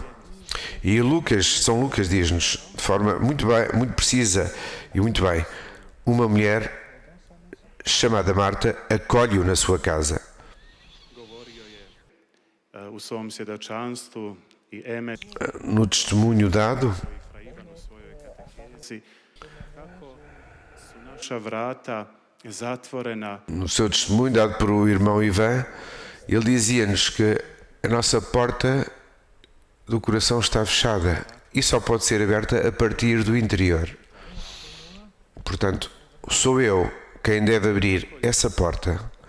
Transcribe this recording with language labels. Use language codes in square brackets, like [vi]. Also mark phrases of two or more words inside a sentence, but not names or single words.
[pt] E São Lucas diz-nos de forma muito precisa e muito bem, uma mulher chamada Marta acolhe-o na sua casa. [hr] Govorio je u svom svjedočanstvu i Eme [pt] No testemunho dado, [hr] i Fra Ivan u svojoj katehezi kako su naša vrata zatvorena. [pt] No seu testemunho dado por o irmão Ivan, ele dizia-nos que a nossa porta do coração está fechada e só pode ser aberta a partir do interior. Portanto, sou eu quem deve abrir essa porta.